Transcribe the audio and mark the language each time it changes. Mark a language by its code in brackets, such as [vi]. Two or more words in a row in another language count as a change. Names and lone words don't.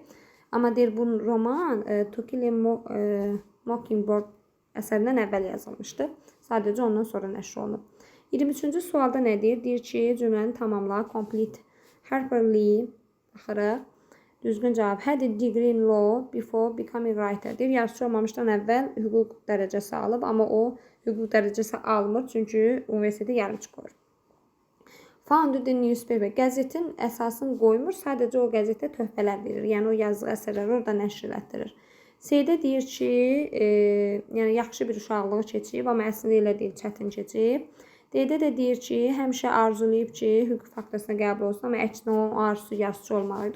[az] Amma deyir, bu roman To Kill a Mockingbird əsərindən əvvəl yazılmışdı. Sadəcə ondan sonra nəşr olunub. 23-cü sualda nə deyir? Deyir ki, cümləni tamamla. Complete. Harper Lee. Baxırıq. Düzgün cavab. [en] Had a degree in law before becoming writer. [az] Deyir, yazıçı olmamışdan əvvəl hüquq dərəcəsi alıb, amma o hüquq dərəcəsi almır, çünki universiteti yarım çıxır. [en] Founded the newspaper. [az] Qəzetin əsasını qoymur, sadəcə o qəzetə töhfələr verir. Yəni o yazdığı əsərləri orada nəşr elətdirir. C-də deyir ki, yəni yaxşı bir uşaqlığı keçib, amma əslində elə deyil, çətin keçib. D-də də deyir ki, həmişə arzulayıb ki, hüquq fakültəsinə qəbul olsun, amma əksinə o arzusu yazıçı olmalıydı.